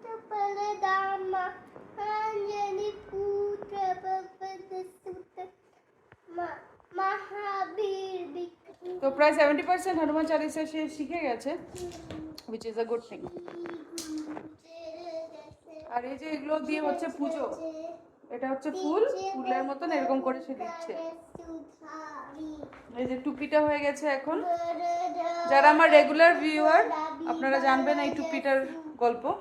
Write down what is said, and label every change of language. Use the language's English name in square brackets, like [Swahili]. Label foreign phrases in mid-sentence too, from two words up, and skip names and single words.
[Hindi] बलधाम अंजनी पुत्र पवन सुत महावीर विक्रम। [Bangla] তো প্রায় 70% হনুমান চালিসা সে শিখে গেছে, [English] which is a good thing। [Bangla] আর এই যে এগুলো দিয়ে হচ্ছে পুজো, এটা হচ্ছে ফুল, ফুলের মতন এরকম করে সে দিচ্ছে। এই যে টুপিটা হয়ে গেছে এখন। যারা আমার [English] regular viewer [Bangla] আপনারা জানবেন এই টুপিটার গল্প।